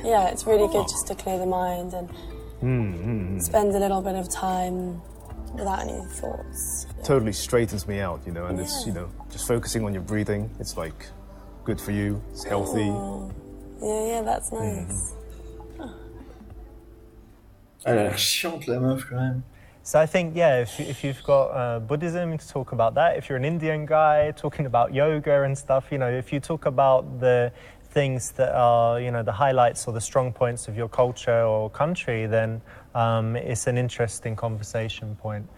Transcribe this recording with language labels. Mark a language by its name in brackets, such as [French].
[English] Yeah, it's really good just to clear the mind and spend a little bit of time without any thoughts. Totally straightens me out, you know, and it's, you know, just focusing on your breathing. It's like good for you, it's healthy. Oh. Yeah, that's nice. [French] Elle a l'air chiante, la meuf, quand même. [English] So I think, yeah, if you've got Buddhism, to talk about that. If you're an Indian guy talking about yoga and stuff, you know, if you talk about the things that are, you know, the highlights or the strong points of your culture or country, then it's an interesting conversation point.